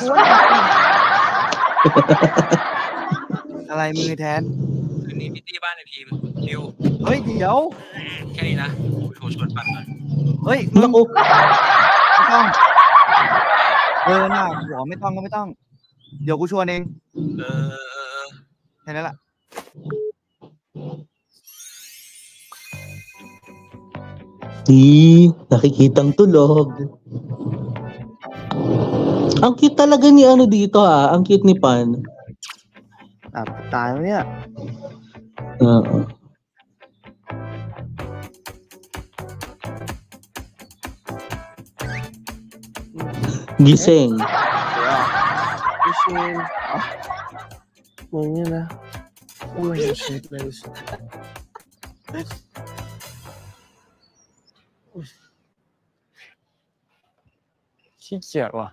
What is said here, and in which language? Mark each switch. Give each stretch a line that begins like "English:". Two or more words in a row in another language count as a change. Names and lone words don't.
Thai: อะไรมือแทน คืนนี้พิตตี้บ้านในทีมนิว เฮ้ย เดี๋ยว แค่นี้นะกูโทรชวนปั่นก่อน เฮ้ย มึง
Filipino: Nako.
Thai: ไม่ต้อง น่าบอกไม่ต้องก็ไม่ต้อง เดี๋ยวกูชวนเอง เออ แค่นั้นแหละ
Filipino: Nakikitang tulog. Ang cute talaga ni ano dito ang cute ni Pan.
Thai: ตายแล้วเนี่ย
Filipino: Oo. Gising.
Thai: พี่ชินมึงเนี่ยนะอ้วนเช็ดเลยขี้เกียจว่ะ